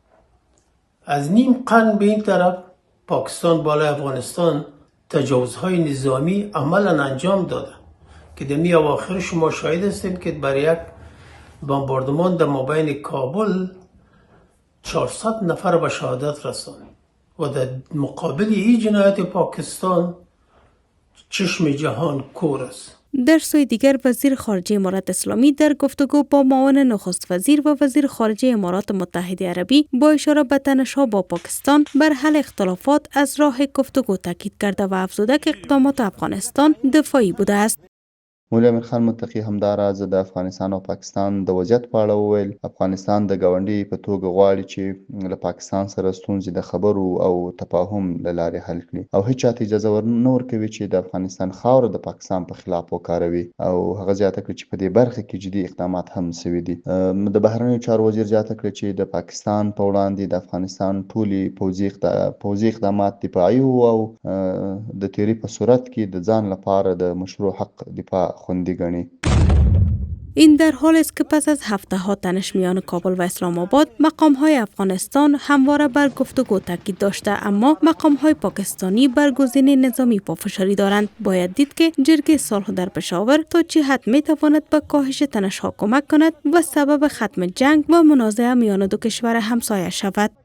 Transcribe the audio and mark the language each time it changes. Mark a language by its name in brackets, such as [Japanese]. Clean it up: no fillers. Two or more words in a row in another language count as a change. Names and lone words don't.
[Persian] از نیم قرن به این طرف پاکستان بالای افغانستان تجاوزهای نظامی عملا انجام داده که در می اواخر شما شاهد هستید که برای یک بمباردمان در مابین کابل 400 نفر به شهادت رساند و در مقابل این جنایت پاکستان چشم جهان کور است. در سوی دیگر وزیر خارجه امارات اسلامی در گفتگو با معاون نخست وزیر و وزیر خارجه امارات متحده عربی با اشاره به تنش‌ها با پاکستان بر حل اختلافات از راه گفتگو تاکید کرده و افزوده که اقدامات افغانستان دفاعی بوده است. [Pashto] مولوي امیر خان متقي همداراز د افغانستان او پاکستان د وضعیت په اړه وویل. افغانستان د ګاونډي په توګه غواړي چې له پاکستان سره ستونزې د خبرو او تفاهم له لارې حل کړي او هیڅ چاته اجازه نه ورکوي چې د افغانستان خاوره د پاکستان په خلاف وکاروي او هغه زیاته کړه چې په دې برخه کې جدي اقدامات هم شوي دي. د بهرنیو چارو وزیر زیاته کړه چې د پاکستان په وړاندې د افغانستان ټولي پوځي اقدامات دفاعي او د تیری په صورت کې د ځان لپاره د مشروع حق دفاع خوندی گنی. [Persian] این در حال است که پس از هفته ها تنش میان کابل و اسلام آباد مقام های افغانستان همواره بر گفتگو تاکید داشته، اما مقام های پاکستانی بر گزینه نظامی پافشاری دارند. باید دید که جرگه صلح در پشاور تا چه حد می تواند به کاهش تنش ها کمک کند و سبب ختم جنگ و منازعه میان دو کشور همسایه شود.